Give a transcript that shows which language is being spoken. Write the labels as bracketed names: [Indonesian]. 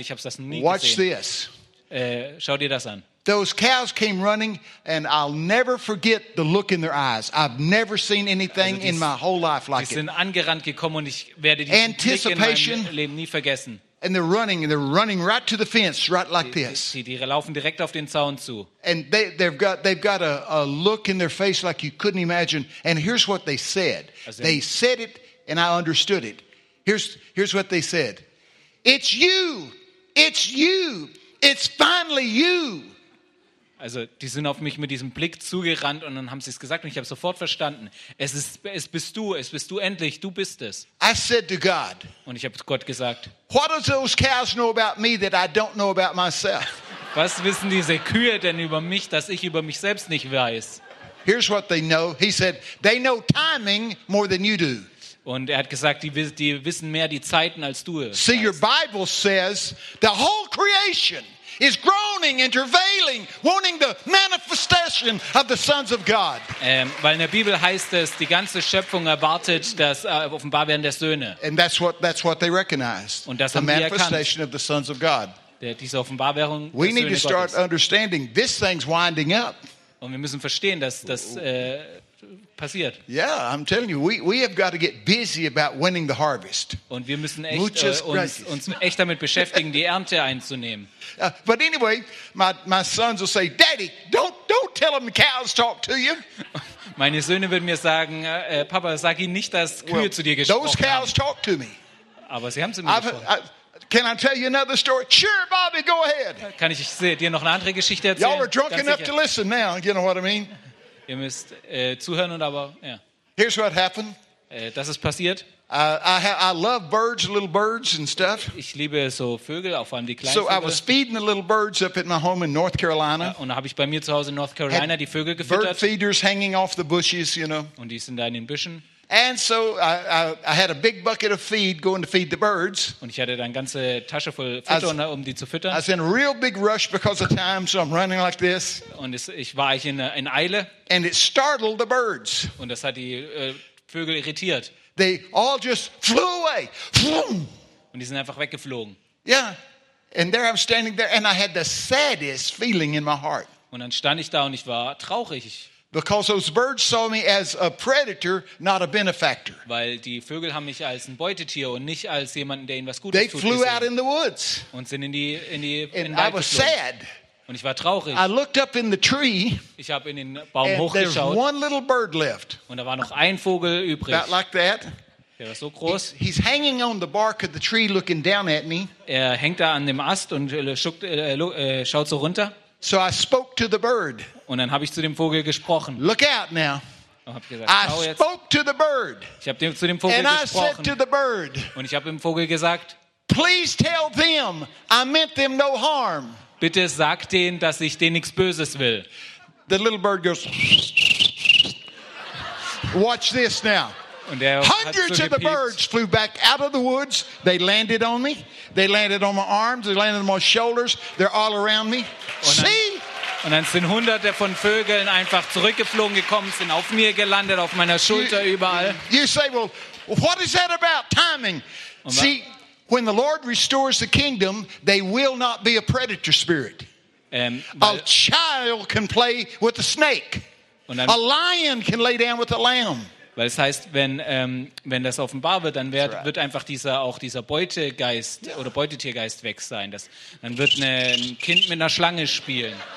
[German] Ich habe das nie gesehen. [English] Watch this. [German] Schau dir das an. [English] Those cows came running, and I'll never forget the look in their eyes. I've never seen anything in my whole life like it. [German] Die sind angerannt gekommen, und ich werde diesen Blick in meinem Leben nie vergessen. [English] And they're running, and they're running right to the fence, right like this. [German] Die laufen direkt auf den Zaun zu. [English] And they've got a look in their face like you couldn't imagine. And here's what they said. They said it, and I understood it. Here's what they said. It's you. It's you. It's finally you. [German] Also, die sind auf mich mit diesem Blick zugerannt, und dann haben sie es gesagt, und ich habe sofort verstanden. Es bist du endlich, du bist es. [English] I said to God. [German] Und ich habe Gott gesagt. [English] What do those cows know about me that I don't know about myself? [German] Was wissen diese Kühe denn über mich, dass ich über mich selbst nicht weiß? [English] Here's what they know. He said, they know timing more than you do. [German] Und er hat gesagt, die wissen mehr die Zeiten als du. [English] See, your Bible says the whole creation is groaning and travailing, wanting the manifestation of the sons of God. [German] Weil in der Bibel heißt es, die ganze Schöpfung erwartet das Offenbarwerden der Söhne. [English] And that's what they recognized. [German] Und das [English] the manifestation of the sons of God. [German] Diese Offenbarung. [English] We need to start understanding this thing's winding up. [German] Und wir müssen verstehen, dass das passiert. [English] Yeah, I'm telling you, we have got to get busy about winning the harvest. [German] Und wir müssen echt uns echt damit beschäftigen, die Ernte einzunehmen. [English] But anyway, my sons will say, Daddy, don't tell them cows talk to you. [German] Meine Söhne würden mir sagen, Papa, sag ihnen nicht, dass Kühe zu dir gesprochen haben. [English] Those cows talk to me. [German] Aber sie haben zu mir gesprochen. [English] Can I tell you another story? Sure, Bobby, go ahead. [German] Kann ich dir noch eine andere Geschichte erzählen? [English] Y'all are drunk enough to listen now, you know what I mean? [German] Ihr müsst zuhören, und aber ja. [English] Here's what happened. [German] Das ist passiert. [English] I love birds, little birds and stuff. [German] Ich liebe so Vögel, auch vor allem die kleinen. [English] So I was feeding the little birds up at my home in North Carolina. [German] Und da habe ich bei mir zu Hause in North Carolina die Vögel gefüttert. [English] Bird feeders hanging off the bushes, you know. [German] Und die sind da in den Büschen. [English] And so I had a big bucket of feed going to feed the birds. [German] Und ich hatte dann ganze Tasche voll Futter, um die zu füttern. [English] I was in a real big rush because of time, so I'm running like this. [German] Und ich war eigentlich in Eile. [English] And it startled the birds. [German] Und das hat die Vögel irritiert. [English] They all just flew away. [German] Und die sind einfach weggeflogen. [English] Yeah. And there I'm standing there, and I had the saddest feeling in my heart. [German] Und dann stand ich da, und ich war traurig. [English] Because those birds saw me as a predator, not a benefactor. [German] Weil die Vögel haben mich als ein Beutetier und nicht als jemanden, der ihnen was Gutes [English] they tut. They flew out in the woods. [German] Und sind in die and in den Wald [English] I was sad. [German] Und ich war traurig. [English] I looked up in the tree. [German] Ich habe in den Baum hochgeschaut. [English] There's one little bird left. [German] Und da war noch ein Vogel übrig. [English] About like that. [German] Der war so groß. [English] He's hanging on the bark of the tree, looking down at me. [German] Er hängt da an dem Ast und schaut so runter. [English] So I spoke to the bird. [German] Und dann habe ich zu dem Vogel gesprochen. [English] Look out now. [German] Gesagt, [English] I spoke to the bird. [German] Ich habe zu dem Vogel gesprochen. [English] And I said to the bird. [German] Und ich habe dem Vogel gesagt, [English] please tell them I meant them no harm. [German] Bitte sag denen, dass ich denen nichts Böses will. [English] The little bird goes. Watch this now. [German] Und er [English] hundreds [German] so [English] of the birds flew back out of the woods. They landed on me. They landed on my arms. They landed on my shoulders. They're all around me. See? [German] Und dann sind hunderte von Vögeln einfach zurückgeflogen gekommen, sind auf mir gelandet, auf meiner Schulter, überall. [English] You say, well, What is that about? Timing. See, when the Lord restores the kingdom, they will not be a predator spirit. A child can play with a snake. A lion can lay down with a lamb. [German] Weil es heißt, wenn das offenbar wird, dann wird einfach dieser Beutegeist oder Beutetiergeist weg sein. Dann wird ein Kind mit einer Schlange spielen.